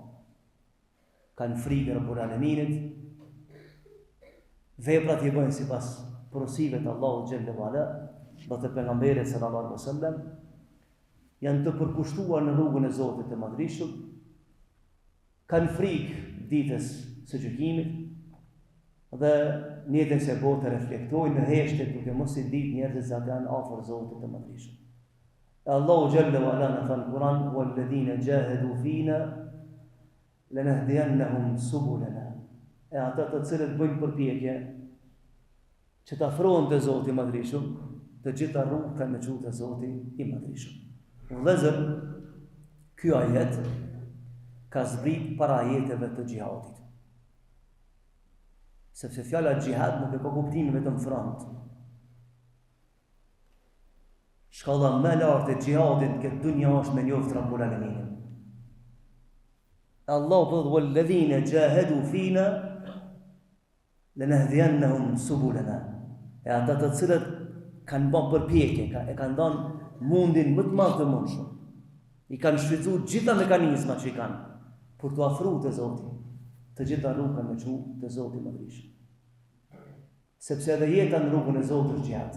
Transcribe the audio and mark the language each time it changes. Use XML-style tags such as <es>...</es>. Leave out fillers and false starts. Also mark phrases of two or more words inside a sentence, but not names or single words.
<sq>Kanë frikë Rabbul Alaminit, veprat i bëjnë sipas porosive të Allahut</sq> <ar>جل وعلا</ar> <sq>dhe të pejgamberit</sq> <ar>صلى الله عليه وسلم,</ar> <sq>janë të përkushtuar në rrugën e Zotit të Madhërisht, kanë frikë ditës së gjykimit dhe njëtën se botë reflektojnë në heshtet duke mos i ditë njerëzit se janë afër Zotit të Madhërisht. Allahu</sq> <ar>جل وعلا</ar> <sq>në thënë Kur'an,</sq> <ar>"والذين جاهدوا فينا لنهدينهم سبلنا."</ar> <sq>E ata të cilët bëjnë përpjekje që të afrohen te Zoti i Madhërisht, të gjitha rrugët kanë me çuar te Zoti i Madhërisht. Vëllezër, ky ajet ka zbrit para ajeteve të xhihadit. Sepse fjala xhihad nuk e ka kuptimin vetëm front. Shkalla më e lartë e xhihadit këtë dunja është me njoftë Rabbul Alamin. Allah thotë</sq> <ar>والذين جاهدوا فينا لنهدينهم سبلنا.</ar> <sq>E ata të cilët kanë bërë përpjekje, e kanë dhënë mundin më të madh të mundshëm. I kanë shfrytzuar gjitha mekanizmat që i kanë për të afruar te Zoti. Të gjitha rrugët me çu te Zoti i Madhërisht. Sepse edhe jeta në rrugën e Zotit është xhihad.</sq>